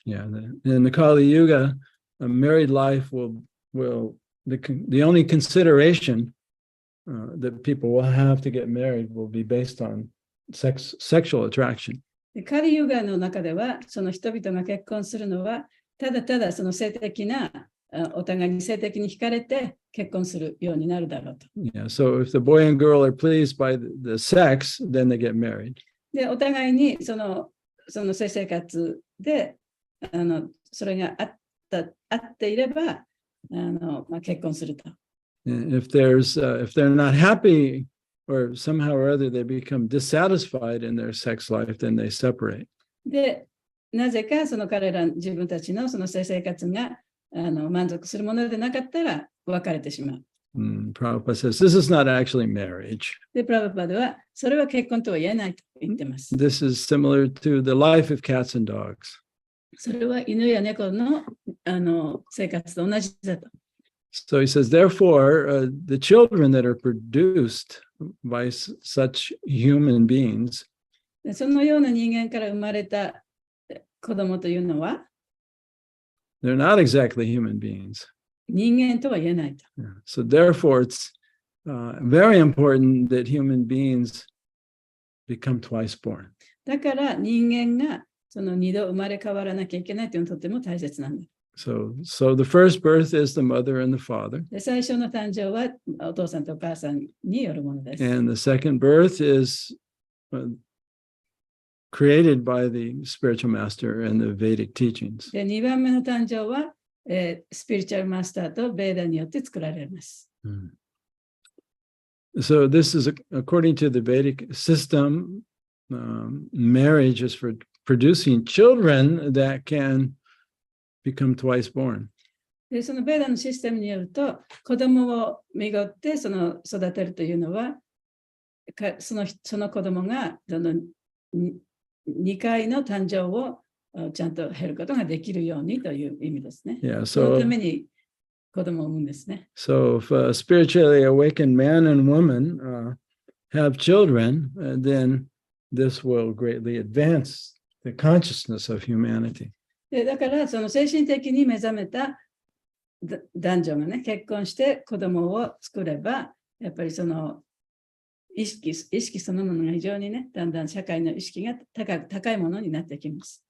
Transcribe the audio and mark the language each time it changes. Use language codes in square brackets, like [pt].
[en] Yeah, in the Kali Yuga, a married life will the only consideration that people will have to get married will be based on sexual attraction. [ja] カリユガの中では、その人々が結婚するのは、ただただその性的な、お互いに性的に惹かれて結婚するようになるだろうと。 [en] Yeah, so if the boy and girl are pleased by the sex, then they get married. [ja] で、お互いにその性生活で、それがあっていれば、結婚すると。 [en] And if they're not happy, or somehow or other they become dissatisfied in their sex life, then they separate. [ja] で、なぜかその彼ら自分たちのその性生活が満足するものでなかったら別れてしまう。 [en] Prabhupada says this is not actually marriage. [ja] で、プラブパドはそれは結婚とは言えないと言ってます。 [en] This is similar to the life of cats and dogs. [ja] それは犬や猫の生活と同じだと。 [en] So he says, therefore, the children that are produced by such human beings, [ja] そのような人間から生まれた子供というのは [en] they're not exactly human beings. [ja] 人間とは言えないと。 [en] So therefore, it's very important that human beings become twice born. [ja] だから人間がその2度生まれ変わらなきゃいけないというのはとても大切なんだ。 [en] So the first birth is the mother and the father. [ja] で、最初の誕生はお父さんとお母さんによるものです。 [en] And the second birth is created by the spiritual master and the Vedic teachings. [ja] で、2番目の誕生は、スピリチュアルマスターとベーダによって作られます。 [en] So this is according to the Vedic system. Marriage is for producing children that can become twice born. [ja] で、そのベーダのシステムによると、子供を身ごって育てるというのは、その子供が2回の誕生をちゃんと経ることができるようにという意味ですね。 Yeah, その so ために子供を産むんですね。 [en] so if a spiritually awakened man and woman have children, then this will greatly advance the consciousness of humanity. [ja] でだからその精神的に目覚めた男女がね、結婚して子供を作れば、やっぱりその意識そのものが非常にね、だんだん社会の意識が高いものになってきます。